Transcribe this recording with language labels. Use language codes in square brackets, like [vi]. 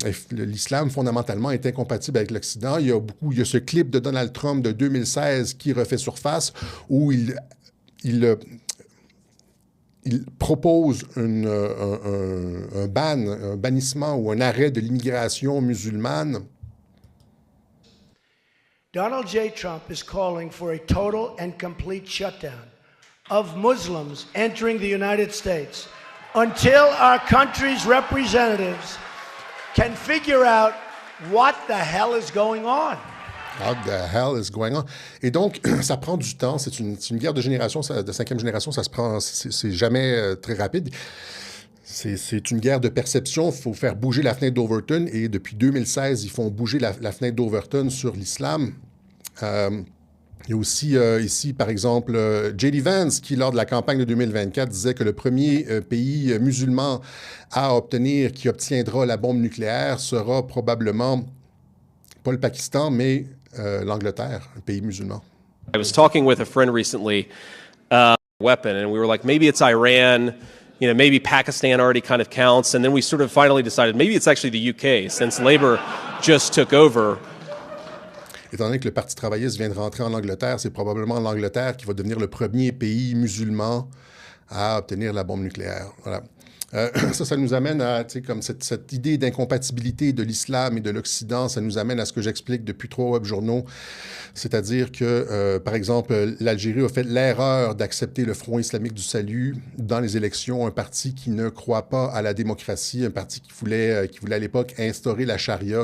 [fr] L'islam, fondamentalement, est incompatible avec l'Occident. Il y a ce clip de Donald Trump de 2016 qui refait surface où il propose un bannissement ou un arrêt de l'immigration musulmane. [en] Donald J. Trump is calling for a total and complete shutdown of Muslims entering the United States until our country's representatives can figure out what the hell is going on. What the hell is going on? [fr] Et donc, ça prend du temps. C'est une guerre de génération, de 5e génération. Ça se prend, c'est jamais très rapide. C'est une guerre de perception. Il faut faire bouger la fenêtre d'Overton. Et depuis 2016, ils font bouger la fenêtre d'Overton sur l'islam. Il y a aussi ici, par exemple, J.D. Vance, qui, lors de la campagne de 2024, disait que le premier pays musulman qui obtiendra la bombe nucléaire sera probablement pas le Pakistan, mais l'Angleterre, un pays musulman. [en] I was talking with a friend recently, weapon, and we were like, maybe it's Iran, maybe Pakistan already kind of counts, and then we sort of finally decided maybe it's actually the UK, since Labour just took over. [fr] Étant donné que le Parti travailliste vient de rentrer en Angleterre, c'est probablement l'Angleterre qui va devenir le premier pays musulman à obtenir la bombe nucléaire. Voilà. Ça nous amène à, comme cette idée d'incompatibilité de l'islam et de l'Occident, ça nous amène à ce que j'explique depuis 3 web-journaux, c'est-à-dire que, par exemple, l'Algérie a fait l'erreur d'accepter le Front islamique du salut dans les élections, un parti qui ne croit pas à la démocratie, un parti qui voulait à l'époque instaurer la charia.